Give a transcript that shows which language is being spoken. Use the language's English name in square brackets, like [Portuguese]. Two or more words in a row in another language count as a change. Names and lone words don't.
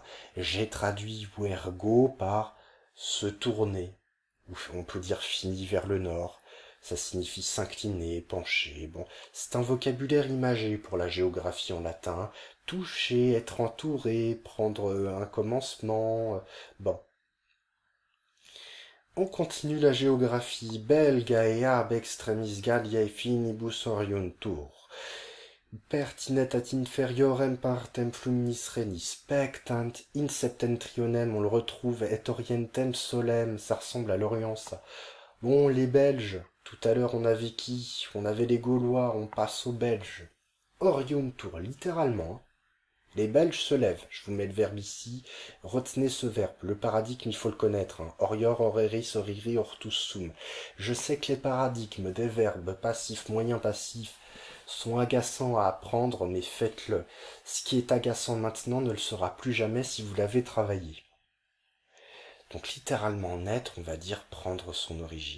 [French] J'ai traduit Vergo par se tourner, ou on peut dire fini vers le nord. Ça signifie s'incliner, pencher. Bon, c'est un vocabulaire imagé pour la géographie en latin. Toucher, être entouré, prendre un commencement. Bon. On continue la géographie. [Latin] Belgae ab extremis Galliae finibus oriuntur. Pertinet ad inferiorem partem fluminis renis. Spectant in septentrionem, [French] on le retrouve, [Latin] et orientem solem, [French] ça ressemble à l'Orient, ça. Bon, les Belges, tout à l'heure on avait qui? On avait les Gaulois, on passe aux Belges. Oriuntur, littéralement. Les Belges se lèvent. Je vous mets le verbe ici. Retenez ce verbe. Le paradigme, il faut le connaître. Hein. [Latin] Orior, oreris, oriri, ortus sum. [French] Je sais que les paradigmes des verbes passifs, moyens passifs sont agaçants à apprendre, mais faites-le. Ce qui est agaçant maintenant ne le sera plus jamais si vous l'avez travaillé. Donc littéralement naître, on va dire prendre son origine.